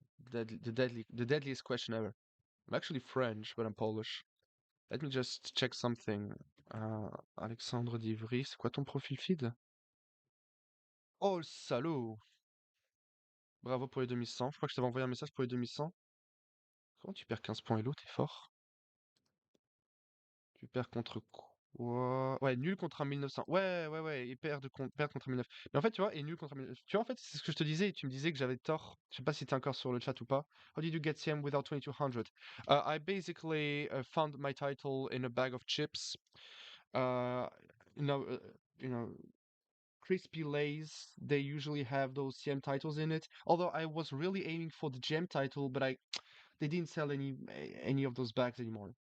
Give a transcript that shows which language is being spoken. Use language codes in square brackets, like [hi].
[en] The deadliest question ever. I'm actually French, but I'm Polish. Let me just check something. [fr] Alexandre d'Ivry, c'est quoi ton profil feed? Oh, le salaud! Bravo pour les 2100. Je crois que je t'avais envoyé un message pour les 2100. Comment tu perds 15 points Elo? T'es fort. Tu perds contre quoi? Ouais, nul contre un 1900. Ouais, il perd contre un 1900. Mais en fait, tu vois, et nul contre un 1900. Tu vois, en fait, c'est ce que je te disais, et tu me disais que j'avais tort. Je sais pas si t'es encore sur le chat ou pas. [en] How did you get CM without 2200? I basically found my title in a bag of chips. Uh, you know, uh, you know, Crispy Lays, they usually have those CM titles in it. Although I was really aiming for the gem title, but they didn't sell any of those bags anymore.